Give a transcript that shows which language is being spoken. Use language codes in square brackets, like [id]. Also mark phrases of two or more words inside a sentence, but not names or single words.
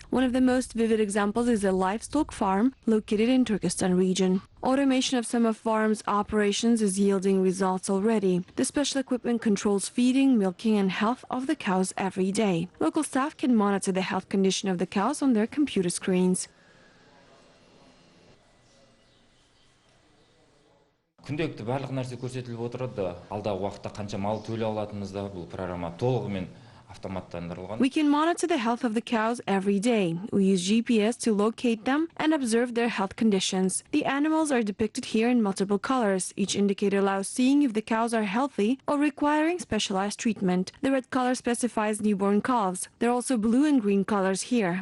[en] One of the most vivid examples is a livestock farm located in Turkistan region. Automation of some of farms' operations is yielding results already. The special equipment controls feeding, milking and health of the cows every day. Local staff can monitor the health condition of the cows on their computer screens. [kk] Күнделікті барлық нәрсе көрсетіліп отырады. Алдағы уақытта қанша мал төлей алатынымызда бұл программа толығымен [en] We can monitor the health of the cows every day. We use GPS to locate them and observe their health conditions. The animals are depicted here in multiple colors. Each indicator allows seeing if the cows are healthy or requiring specialized treatment. The red color specifies newborn calves. There are also blue and green colors here.